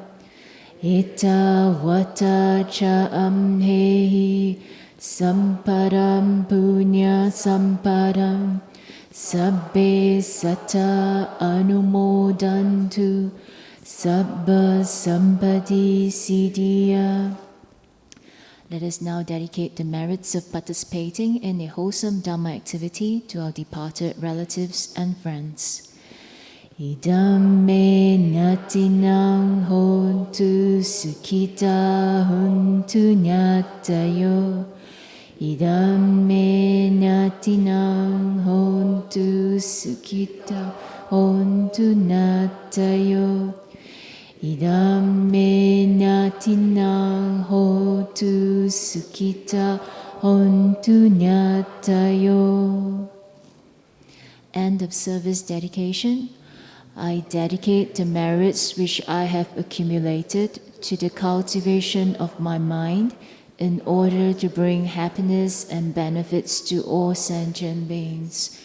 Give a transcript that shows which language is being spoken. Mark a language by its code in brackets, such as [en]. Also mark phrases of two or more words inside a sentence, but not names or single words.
[pi] Ita vata cha amhehi samparam punya samparam Sabbe Sata Anumodantu Sabba Sampati Siddhya. [en] Let us now dedicate the merits of participating in a wholesome Dhamma activity to our departed relatives and friends. [pi] Idam me natinang hontu sukhita hontu nyatayo. Idam me natinang hontu sukhita hontu nyatayo. Idam me natinang hontu sukhita hontu nyatayo. [en] End of service dedication. I dedicate the merits which I have accumulated to the cultivation of my mind in order to bring happiness and benefits to all sentient beings.